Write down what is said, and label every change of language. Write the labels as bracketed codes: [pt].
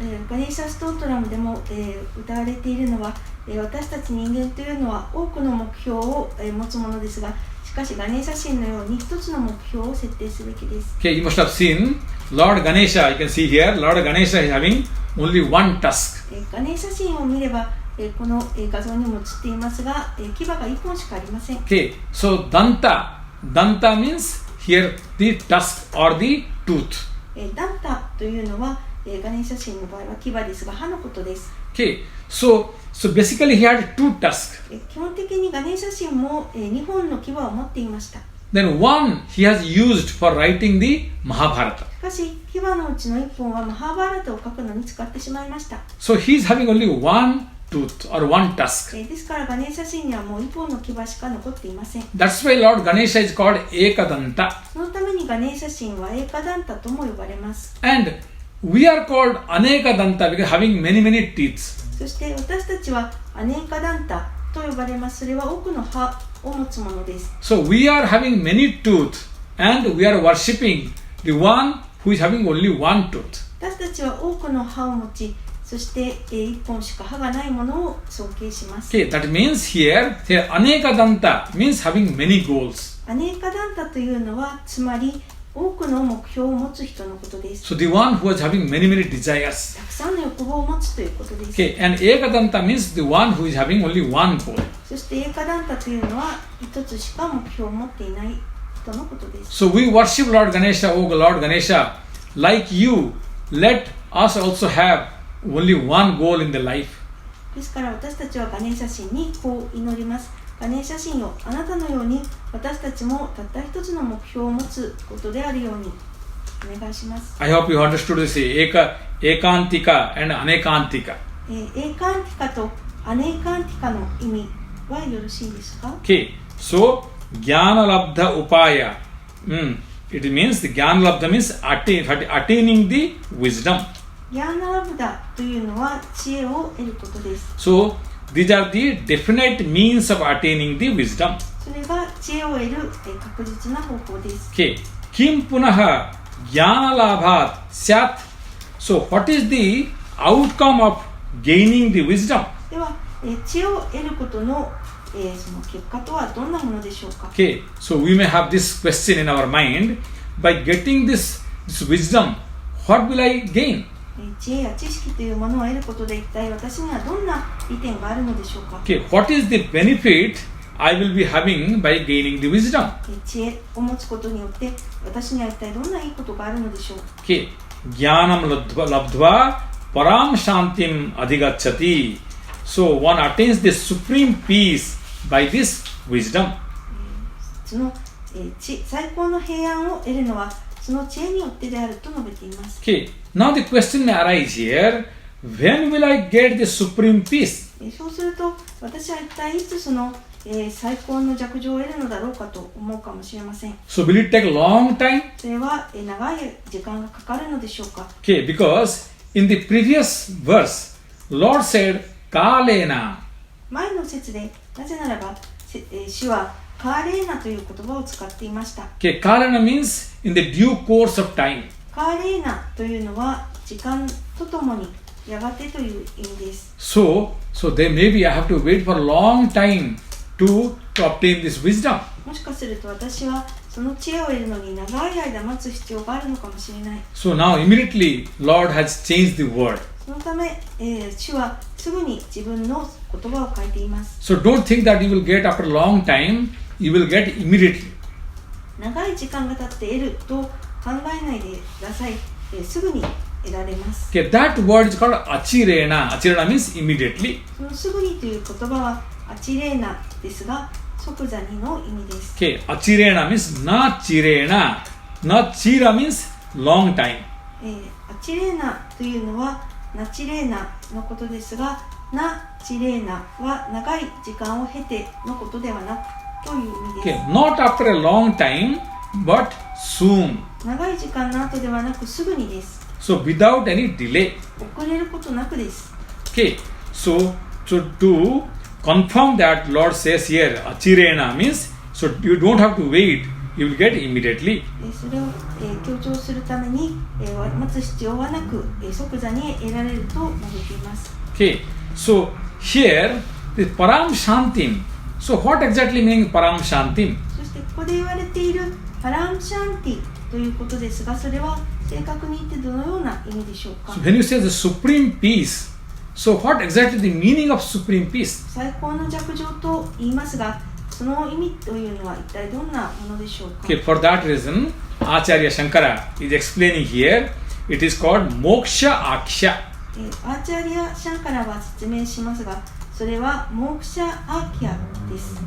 [ja] ガネーシャストートラムでも、歌われているのは、私たち人間というのは多くの目標を、持つものですが、しかしガネーシャ神のように一つの目標を設定すべきです。 [en] Okay, you must have seen Lord Ganesha. You can see here, Lord Ganesha is having only one tusk. [ja] ガネーシャ神を見れば、この画像にも映っていますが、牙が1本しかありません。 [en] Okay, so Danta means here the tusk or the tooth. [ja] ダンタというのは、ガネーシャ神の場合は牙ですが、歯のことです。 [en] Okay, so basically he had two tusks. [ja] 基本的にガネーシャ神も、2本の牙を持っていました。 [en] Then one he has used for writing the Mahabharata. [ja] しかし、牙のうちの1本はマハーバーラタを書くのに使ってしまいました。 [en] So he is having only one tooth or one tusk. [ja] ですからガネーシャ神にはもう1本の牙しか残っていません。 [en] That's why Lord Ganesha is called Ekadanta. [ja] そのためにガネーシャ神はエーカダンタとも呼ばれます。 [en] And we are called Anekadanta because having many teeth. [ja] そして私たちはアネーカダンタと呼ばれます。それは多くの歯を持つものです。 [en] So we are having many teeth and we are worshipping the one who is having only one tooth. [ja] 私たちは多くの歯を持ち、そして1本しか歯がないものを尊敬します。 [en] Okay, that means here Anekadanta means having many goals. [ja] アネーカダンタというのはつまり多くの目標を持つ人のことです。 [en] So the one who is having many desires. [ja] たくさんの欲望を持つということです。 [en] Okay, and Ekadanta means the one who is having only one goal. [ja] そしてエーカダンタというのは一つしか目標を持っていない人のことです。 [en] So we worship Lord Ganesha, oh Lord Ganesha, like you, let us also have only one goal in the life. [ja] ですから私たちはガネーシャ神にこう祈ります。ガネーシャ神よ、あなたのように私たちもたった一つの目標を持つことであるようにお願いします。 [en] I hope you understood this Ekantika and Anekantika. [ja] エーカンティカとアネーカンティカの意味はよろしいですか？ [sa] Okay, so Jnana Labdha Upaya. [en] It means the Jnana Labdha means attaining the wisdom. [ja] ギャーナラブダというのは知恵を得ることです。 [en] So these are the definite means of attaining the wisdom. [ja] それが知恵を得る確実な方法です。 [sa] Okay, Kim Punaha Jnana Labhat Syat. [en] So what is the outcome of gaining the wisdom? [ja] では、知恵を得ることの、その結果とはどんなものでしょうか？ [en] Okay, so we may have this question in our mind. By getting this wisdom, what will I gain? [ja] 知恵や知識というものを得ることで一体私にはどんな利点があるのでしょうか？ [en] Okay, what is the benefit I will be having by gaining the wisdom? [ja] 知恵を持つことによって私には一体どんないいことがあるのでしょう？ [sa] Okay, Jnanam Labdhva Param Shantim Adhigacchati. [en] So one attains the supreme peace by this wisdom. [ja] その、最高の平安を得るのはその知恵によってであると述べています。 [en] Okay, now the question may arise here, when will I get the supreme peace? [ja] そうすると私は一体いつその、最高の寂情を得るのだろうかと思うかもしれません。 [en] So will it take a long time? [ja] それは、長い時間がかかるのでしょうか？ [en] Okay, because in the previous verse, Lord said, Kalena. [ja] 前の説でなぜならば、主はカーレーナという言葉を使っていました。 [en] Okay, Kalena means in the due course of time. [ja] カーレーナというのは時間とともにやがてという意味です。 [en] So then maybe I have to wait for a long time to obtain this wisdom. [ja] もしかすると私はその知恵を得るのに長い間待つ必要があるのかもしれない。 [en] So now immediately Lord has changed the word. [ja] そのため、主はすすぐに自分の言葉を変えています。 [en] So don't think that you will get after a long time, you will get immediately. [ja] 長い時間が経って得ると考えないでください。すぐに得られます。 [en] Okay, that word is called achirena. Achirena means immediately. [ja] そのすぐにという言葉はアチレーナですが、即座にの意味です。 [en] Okay, achirena means na chirena. Na chira means long time. [ja] アチレーナというのはナチレーナのことですが、ナチレーナは長い時間を経てのことではなくという意味です。 [en] Okay, not after a long time, but soon. [ja] 長い時間の後ではなくすぐにです。 [en] So without any delay. [ja] 遅れることなくです。 [en] Okay, so to confirm that Lord says here, achirena means, so you don't have to wait, you will get immediately. [ja] それを強調するために待つ必要はなく即座に得られると述べています。 [en] Okay, so here the param shantim. So what exactly meaning param shantim? [ja] そしてここで言われているパラムシャンティということですが、それは正確に言ってどのような意味でしょうか。 [en] So when you say the supreme peace, so what exactly the meaning of supreme peace? [ja] 最高の寂情と言いますが、その意味というのは一体どんなものでしょうか。 [en] Okay, for that reason, Acharya Shankara is explaining here, it is called moksha aksha. [ja] アーチャリア・シャンカラは説明しますが、それはモークシャ・アーキャです。